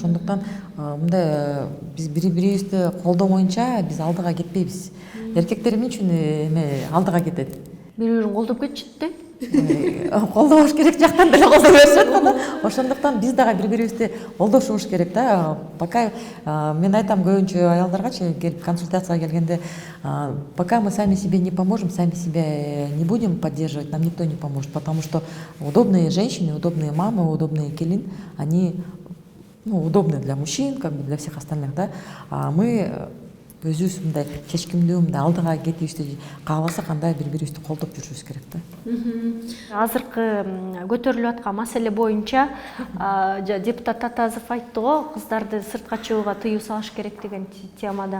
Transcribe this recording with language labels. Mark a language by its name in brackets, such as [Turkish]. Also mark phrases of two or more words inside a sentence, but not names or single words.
[Kyrgyz] Ошондуктан мындай биз бири-бирибизди колдомоюнча биз алдыга кетпейбиз. Эркектер эмне үчүн алдыга кетет? Бири-бирин колдоп кетишет да. Колдобош керек, жактан деле колдоп беришет. Ошондуктан биз дагы бири-бирибизди колдошубуз керек да. Пока мен айтам көбүнчө аялдаргачы келип консультацияга келгенде, [Russian] пока мы сами себе не поможем, сами себя не будем поддерживать, нам никто не поможет, потому что удобные женщины, удобные мамы, удобные келин, они удобны для мужчин, как бы для всех остальных, да. А мы [Kyrgyz] өзүбүз мындай чечкимдүү, мындай алдыга кетишти кааласак, андай бири-бирибизди колдоп жүрүшүбүз керек да. Азыркы көтөрүлүп аткан маселе боюнча депутат Атазов айтты го, кыздарды сыртка чыгууга тыюу салыш керек деген темада.